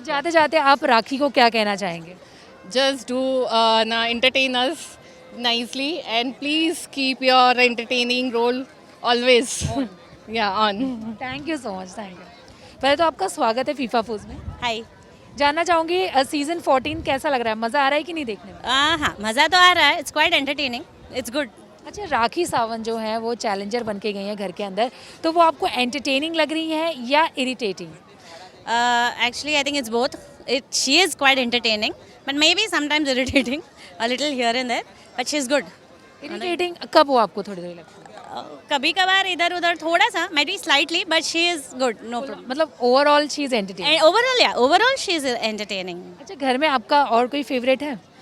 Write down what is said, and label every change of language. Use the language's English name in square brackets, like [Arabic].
[Hindi] तो जाते जाते आप राखी को क्या कहना चाहेंगे? [English] Just do entertain us nicely and please keep your entertaining role always. Yeah, on. Thank you so much, thank you. [Hindi] पहले तो आपका स्वागत है फीफा फूज में। [English] Hi. [Hindi] जानना चाहूँगी सीजन 14 कैसा लग रहा है, मज़ा आ रहा है कि नहीं देखने में? हाँ, मज़ा तो आ रहा है. [English] It's quite entertaining. It's good. [Hindi] अच्छा, राखी सावंत जो है वो चैलेंजर बन के गई हैं घर के अंदर, तो वो आपको एंटरटेनिंग लग रही है या irritating? [English] Actually, I think it's both. She is quite entertaining, but maybe sometimes irritating, a little here and there. But she's good. [Hindi] Irritating कब वो आपको थोड़ी थोड़ी लगती है? कभी कभार इधर उधर थोड़ा सा, [English] maybe slightly, but she is good. No problem. मतलब overall she is entertaining. And overall, yeah, overall she is entertaining. [Hindi] अच्छा, घर में आपका और कोई फेवरेट है?